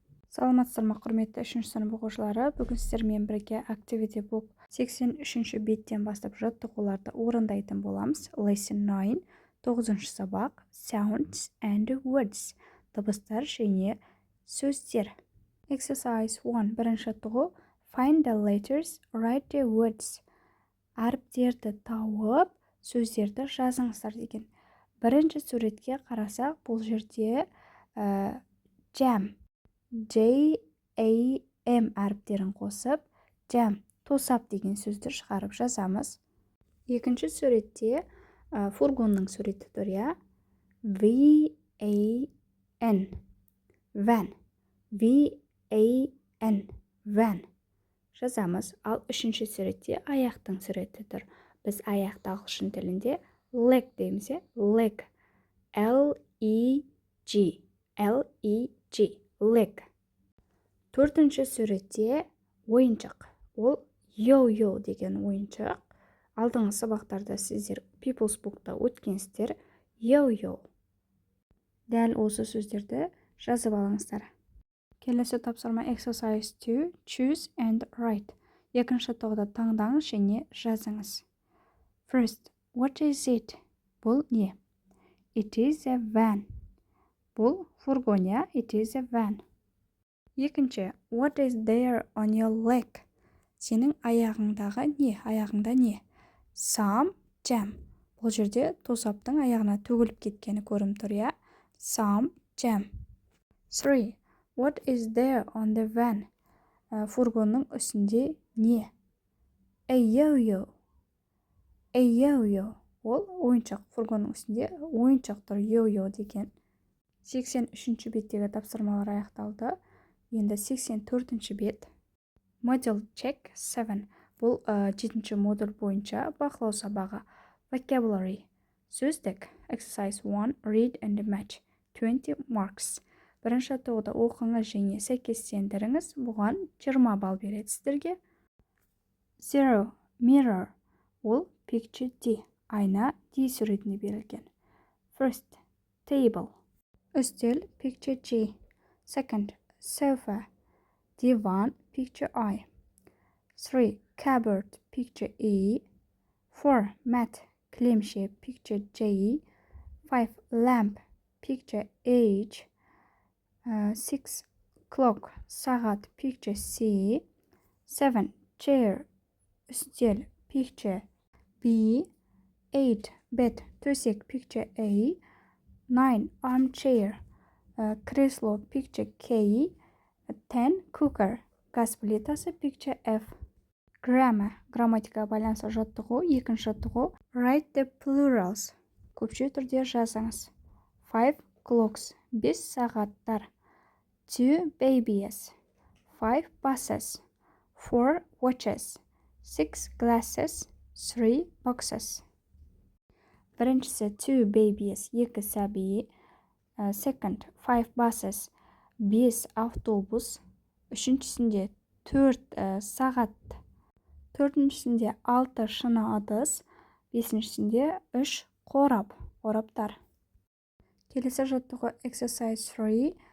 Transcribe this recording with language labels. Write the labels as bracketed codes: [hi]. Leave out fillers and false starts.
[kk] Саламатсыздар ма құрметті 3 сынып оқушылары. Бүгін сіздермен бірге Activity Book 83 беттен бастап жаттығуларды орындайтын боламыз. [en] Lesson 9, 9 сабақ Sounds and Words. [kk] Дыбыстар және сөздер. Exercise 1. [en] Бірінші жаттығу Find the letters, write the words. [kk] Әріптерді тауып, сөздерді жазыңыздар деген. Бірінші суретке қарасақ, бұл жерде jam, J-A-M әріптерін қосып, jam, тосап деген сөзді шығарып жазамыз. Екінші суретте фургонның суреті тұр, я? [en] V-A-N, van, V-A-N, van. Жазамыз. [kk] Ал үшінші суретте аяқтың суреті тұр. Біз аяқты ағылшын тілінде leg дейміз, leg. [en] L-E-G, L-E-G, leg. [kk] Төртінші суретте ойыншық. Ол yo-yo деген ойыншық. Алдыңғы сабақтарда сіздер People's Book'та өткенсіздер yo-yo. Дәл осы сөздерді жазып алыңыздар. [en] Келесі тапсырма exercise 2, choose and write. [kk] Екінші тоғда таңдаңыз және жазыңыз. [en] First, what is it? Бұл не? It is a van. Бұл фургон, я? It is a van. Екінші, what is there on your leg? [kk] Сенің аяғыңдағы не? Аяғыңда не? Some jam. Бұл жерде тосаптың аяғына төгіліп кеткені көрініп тұр, я? [en] Some jam. 3. What is there on the van? [kk] Фургонның үстінде не? A yo-yo. A yo-yo. Ол ойыншық. Фургонның үстінде ойыншық тұр, yo-yo деген. 83-ші беттегі тапсырмалар аяқталды. Енді 84-ші бет. Model check 7. Бұл 7-ші модуль бойынша бақылау сабағы. [en] Vocabulary. Сөздік. Exercise 1. Read and match. 20 marks. [kk] Бірінші тоғда оқыңыз және сәйкестендіріңіз. Бұған 20 балл береді сіздерге. [en] 0. Mirror. Ол picture D. [kk] Айна D суретіне берілген. [en] First. Table. Үстел picture G. Second. Sofa. Divan picture I. 3. Cupboard picture E. 4. Mat. Кілемше picture J. 5. Lamp picture H. 6. Clock, сағат, picture C. 7. Chair, үстел, picture B. 8. Bed, төсек, picture A. 9. Armchair, кресло, picture K. 10. Cooker, газ плитасы, picture F. [kk] Grammar, грамматика байланысы жаттығу. Екінші жаттығу. Write the plurals, [en] көпше түрде жазыңыз. [kk] 5. [en] Clocks, 5 сағаттар. 2 babies. 5 buses. 4 watches. 6 glasses. 3 boxes. [kk] Біріншісі 2 babies, 2 сәби. [en] Second, 5 buses, 5 автобус. [kk] Үшіншісінде 4 сағат. Төртіншісінде 6 шыны ыдыс. Бесіншісінде 3 қорап, қораптар. Келесі жаттығу exercise 3.